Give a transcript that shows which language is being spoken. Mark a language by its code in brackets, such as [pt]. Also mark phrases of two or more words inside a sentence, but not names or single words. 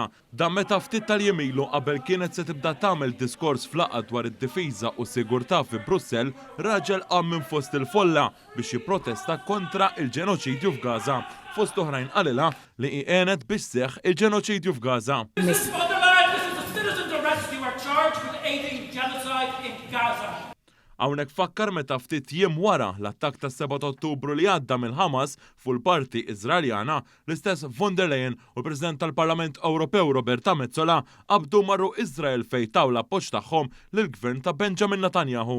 [mt] Dan meta ftit tal-jiem qabel kienet se tibda tagħmel diskors f'laqgħa dwar id-difiża u s-sigurtà fi Brussell, raġel qam minn fost il-folla biex jipprotesta kontra il-ġenoċidju f'Gaza. Fost oħrajn qalilha li għenet biex seħħ il-ġenoċidju f'Gaza. [en] Mrs. von der Leyen, this is a citizen's arrest. You are charged with aiding genocide in Gaza. [mt] Hawnhekk fakkar meta ftit jiem wara l-attakk tas-7 Ottubru li għadda mill-Ħamas fuq il-Parti Iżraeljana, l-istess von der Leyen u l-President tal-Parlament Ewropew Roberta Metsola qabdu marru Iżrael fejn taw l-appoġġ tagħhom lill-Gvern ta' Benjamin Netanyahu.